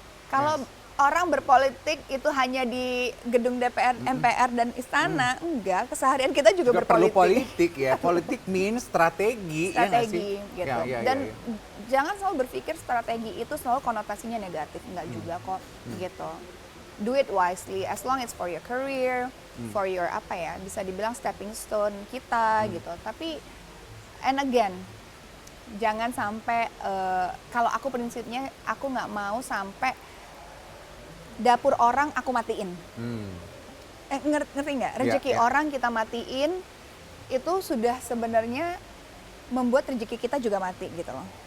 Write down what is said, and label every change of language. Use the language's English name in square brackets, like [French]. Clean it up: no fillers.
[Indonesian] Kalau orang berpolitik itu hanya di gedung DPR, MPR dan istana, enggak, keseharian kita juga perlu berpolitik. politik ya. Politik [English] means [Indonesian] strategi, ya nggak sih? Strategi gitu. Ya, Dan jangan selalu berpikir strategi itu selalu konotasinya negatif, enggak juga kok gitu. [English] Do it wisely as long as for your career, for your [Indonesian] apa ya, bisa dibilang [English] stepping stone [Indonesian] kita gitu. Tapi [English] and again, [Indonesian] jangan sampai kalau aku prinsipnya aku nggak mau sampai dapur orang aku matiin. Ngerti nggak? Rezeki orang kita matiin itu sudah sebenarnya membuat rezeki kita juga mati gitu loh.